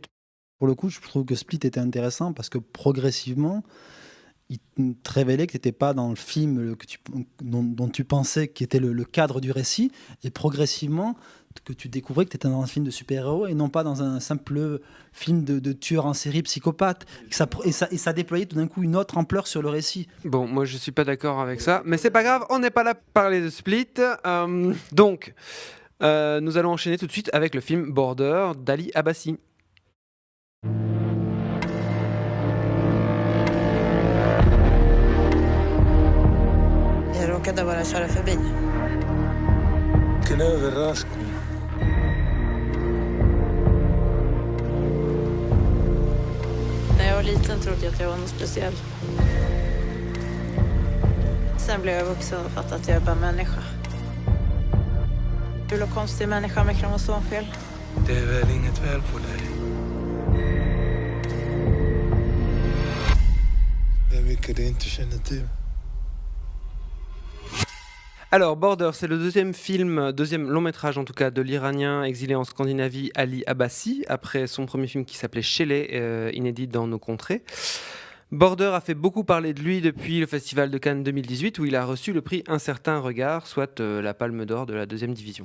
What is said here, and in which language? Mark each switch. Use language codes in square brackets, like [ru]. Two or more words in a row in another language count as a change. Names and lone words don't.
[fr] Pour le coup, je trouve que Split était intéressant parce que progressivement, il te révélait que tu n'étais pas dans le film dont tu pensais qui était le cadre du récit, et progressivement que tu découvrais que tu étais dans un film de super-héros et non pas dans un simple film de tueur en série psychopathe. Et ça déployait tout d'un coup une autre ampleur sur le récit. Bon, moi je suis pas d'accord avec ça, mais c'est pas grave, on n'est pas là pour parler de Split. Donc, nous allons enchaîner tout de suite avec le film Border d'Ali Abbasi. [sv] Jag råkade bara köra förbi. Vilken överraskning. När jag var liten trodde jag att jag var något speciell. Sen blev jag vuxen och fattade att jag är bara människa. Du är en konstig människa med kromosomfel. Det är väl inget fel på dig. Det är mycket du inte känner till. [fr] Alors, Border, c'est le deuxième long métrage en tout cas de l'Iranien exilé en Scandinavie Ali Abbasi, après son premier film qui s'appelait Shelley, inédit dans nos contrées. Border a fait beaucoup parler de lui depuis le Festival de Cannes 2018 où il a reçu le prix Un certain regard, soit la Palme d'Or de la 2e division.